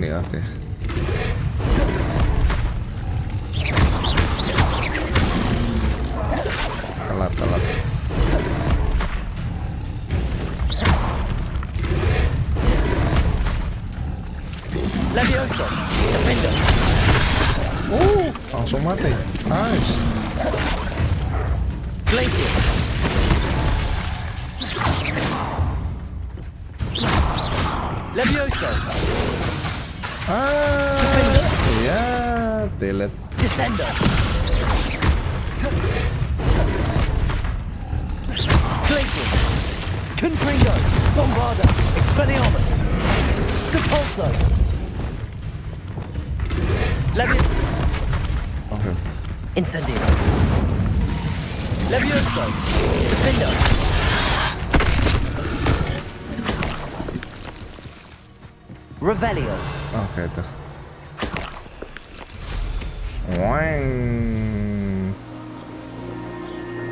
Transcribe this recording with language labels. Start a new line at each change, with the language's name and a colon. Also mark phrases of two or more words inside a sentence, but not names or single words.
Indonesian: Oke. Telat. Levioso. Defender. Langsung mati. Nice. Glacius. Levioso. Iya, delete. Descender. Glacius. Confringo. Bombarda. Expelliarmus. Capulso. Oke. Incendio. Levioso. Defender. Revelio. Oke, tuh. Wang.